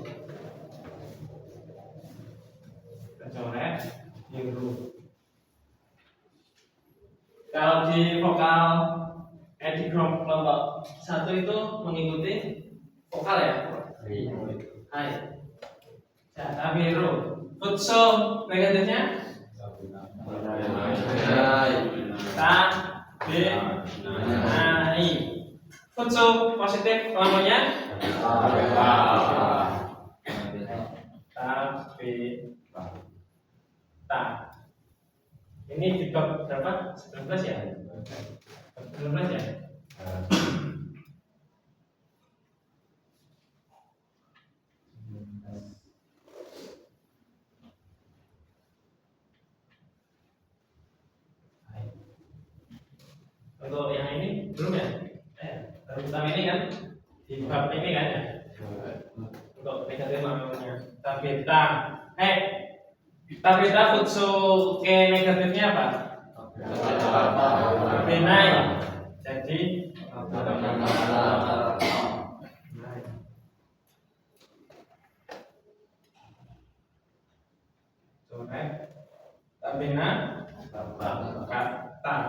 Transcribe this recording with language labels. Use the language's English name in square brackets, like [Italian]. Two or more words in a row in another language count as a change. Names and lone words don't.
[Indonesian] Kita coret di ro. Kalau di vokal di kelompok 1 itu mengikuti vokal ya. Hai. Tapi ro. Futso negatifnya nai. Futso positif lamanya ta. Ini di bab berapa? 19 ya? 19 ya? Untuk yang ini belum ya? Tentang ini kan di bab ini kan ya? Untuk negatif lamanya tabeta. Tabeta futsu ke negatifnya apa? Benai. Jadi coret tabena kata.